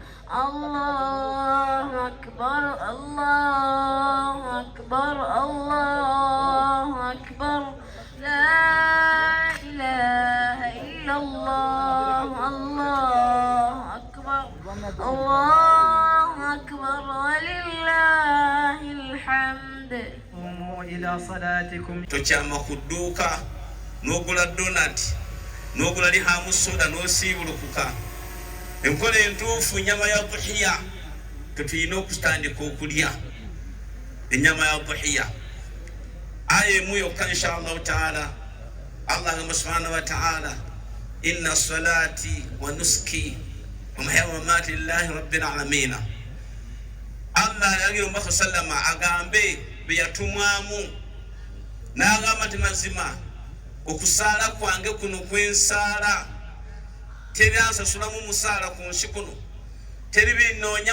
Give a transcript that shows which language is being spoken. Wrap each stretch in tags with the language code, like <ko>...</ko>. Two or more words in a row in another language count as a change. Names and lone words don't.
<ar>الله أكبر الله أكبر الله أكبر لا إله إلا الله الله أكبر الله أكبر ولله الحمد قوموا إلى صلاتكم</ar> <lg>tokyama ku dduuka n'ogula donati n'ogula lihamu soda n'osiibulukuka enkola entuufu ennyama ya duhiya tetulina okutandika okulya ennyama ya duhiya aya emu yokka</lg> <ar>إن شاء الله تعالى</ar> <lg>allah ngamba</lg> <ar>سبحانه وتعالى إن صلاتي ونسكي ومحياي ومماتي لله رب العالمين allah</ar> <lg>yagire omubaka sallama agambe beyatumwamu n'agamba nti mazima okusaala kwange kuno kwensaala teri ansasulamu musaala ku nsi kuno teri binoonya</lg>